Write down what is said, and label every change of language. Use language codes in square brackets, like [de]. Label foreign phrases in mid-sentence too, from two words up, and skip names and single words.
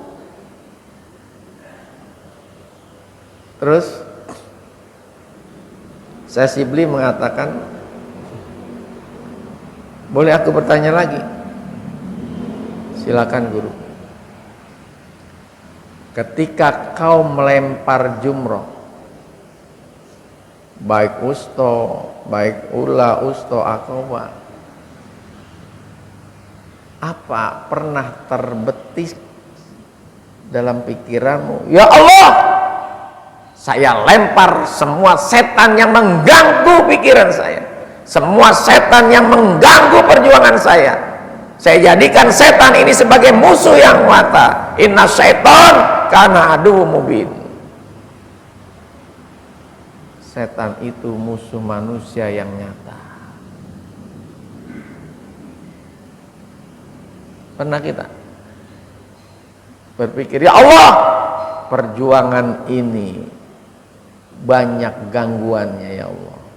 [id] Terus saya Sibli mengatakan, boleh aku bertanya lagi? Silakan guru. Ketika kau melempar jumroh, baik usto, baik ula, usto, akobah, apa pernah terbetis dalam pikiranmu, [ar] يا الله, [id] saya lempar semua setan yang mengganggu pikiran saya, semua setan yang mengganggu perjuangan saya jadikan setan ini sebagai musuh yang nyata. [ar] إن الشيطان كان عدوا مبينا. [id] Setan itu musuh manusia yang nyata. Pernah kita berpikir, [ar] يا الله, [id] perjuangan ini banyak gangguannya [ar] يا الله.